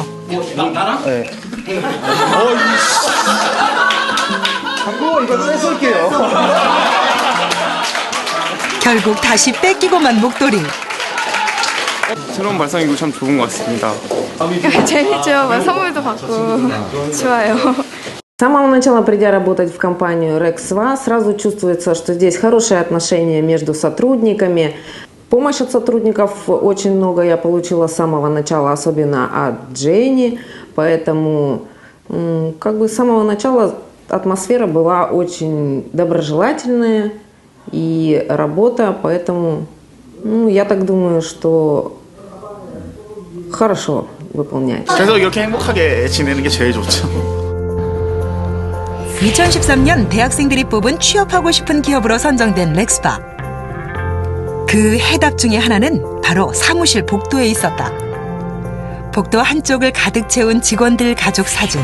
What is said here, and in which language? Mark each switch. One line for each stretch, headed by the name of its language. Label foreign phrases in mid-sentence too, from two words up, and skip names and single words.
Korean: 네. 광고 이거 뺏을게요. 결국 다시 뺏기고만 목도리. 새로운 발상이고 참 좋은 것 같습니다. 재밌죠. 선물도 받고 좋아요.
Russian: С самого начала, придя работать в компанию Rexva, сразу чувствуется, что здесь хорошие отношения между сотрудниками. Помощь от сотрудников очень много я получила с самого начала, особенно от Дженни. Поэтому как бы с самого начала атмосфера была очень доброжелательная и работа, поэтому я так думаю, что хорошо выполняет.
Korean: 계속 이렇게 행복하게 지내는 게 제일 좋죠. 2013년 대학생들이 뽑은 취업하고 싶은 기업으로 선정된 렉스바. 그 해답 중에 하나는 바로 사무실 복도에 있었다. 복도 한쪽을 가득 채운 직원들 가족 사진.